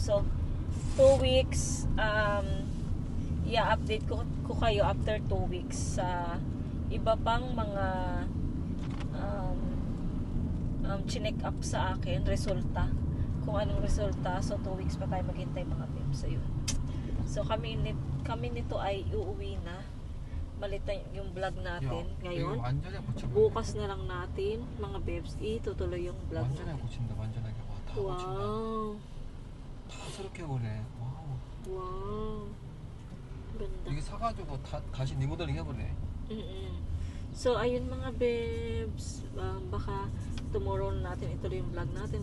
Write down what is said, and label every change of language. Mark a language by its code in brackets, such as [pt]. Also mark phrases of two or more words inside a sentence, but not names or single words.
[tl] So 2 weeks i-update ko kayo after 2 weeks sa iba pang mga chinek up sa akin, resulta. Kung anong resulta. So 2 weeks pa tayo maghintay mga babes. So yun. So kami nito ay uuwi na. Malit na yung vlog natin ngayon. Bukas na lang natin mga babes itutuloy yung vlog [ko] 완전히 [tl] natin. [ko] 고친다. 완전하게. 와, 다 고친다. Wow. 다 새롭게 해보네. 와우. [tl] Wow. Ganda. [ko] 이게 사가지고 다시 리모델링 해보네. [tl] So, ayun mga babes. Baka tomorrow na natin ituloy yung vlog natin.